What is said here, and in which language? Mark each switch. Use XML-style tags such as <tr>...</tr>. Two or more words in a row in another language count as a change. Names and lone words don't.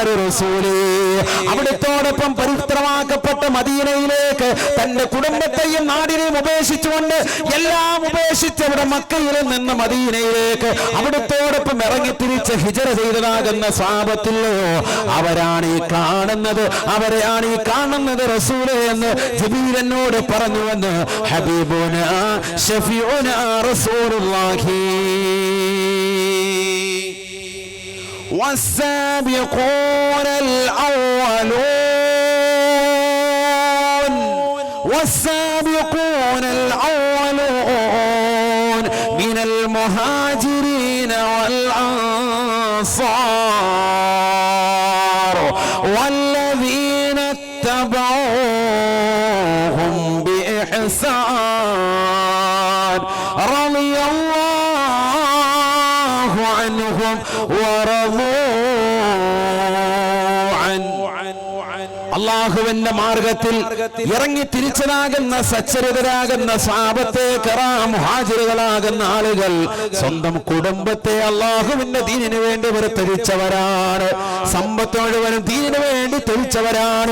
<ml>റസൂലേ, അവിടുത്തോടൊപ്പം പവിത്രമാക്കപ്പെട്ട മദീനയിലേക്ക് തന്റെ കുടുംബത്തെയും നാടിനെയും ഉപേക്ഷിച്ചുകൊണ്ട് എല്ലാം ഉപേക്ഷിച്ച് അവിടെ മക്കയിൽ നിന്ന് മദീനയിലേക്ക് അവിടുത്തോടൊപ്പം ഇറങ്ങി തിരിച്ച് ഹിജറ ചെയ്തതാകുന്ന സ്വഹാബത്തിലോ അവരാണ് ഈ കാണുന്നത്, അവരെയാണ് ഈ കാണുന്നത് റസൂലേ എന്ന് ജിബ്രീൽ എന്നോട് പറഞ്ഞുവെന്ന്</ml> <ar>حبيبنا شفيعنا رسول الله. والسابقون الأولون والسابقون الأولون من المهاجرين والأنصار والذين اتبعوهم بإحسان رضي الله عنهم ورضوا عنه.</ar> <ml>അല്ലാഹുവിന്റെ മാർഗത്തിൽ ഇറങ്ങി തിരിച്ചതാകുന്ന സച്ചരിതരാകുന്ന</ml> <ar>الصحابة الكرام</ar> <ml>മുഹാജിറുകളാകുന്ന ആളുകൾ സ്വന്തം കുടുംബത്തെ അല്ലാഹുവിന്റെ ദീനിനു വേണ്ടി ത്യാജിച്ചവരാണ്. സമ്പത്ത് മുഴുവനും ദീനിനു വേണ്ടി ത്യാജിച്ചവരാണ്.</ml>